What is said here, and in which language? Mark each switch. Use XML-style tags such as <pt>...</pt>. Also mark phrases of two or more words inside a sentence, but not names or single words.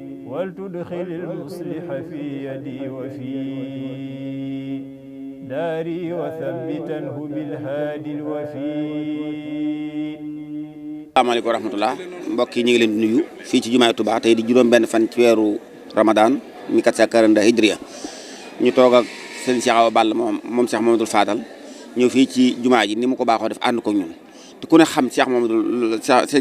<ar>ولتدخل المصلح في يدي وفي داري وثبتنه بالهادي الوفي. السلام عليكم ورحمة الله</ar> <wo>mbokk yi ñu ngi leen di nuyu fii ci jumaay Tuubaa tey di juróom benn fan ci weeru Ramadan 1442 hijriya ñu toog ak sëñ Cheikh Awa Balla moom Cheikh Mamadou Fadal ñëw fii ci jumaa ji ni mu ko baaxoo def ànd ko ñun te ku ne xam sëñ</wo>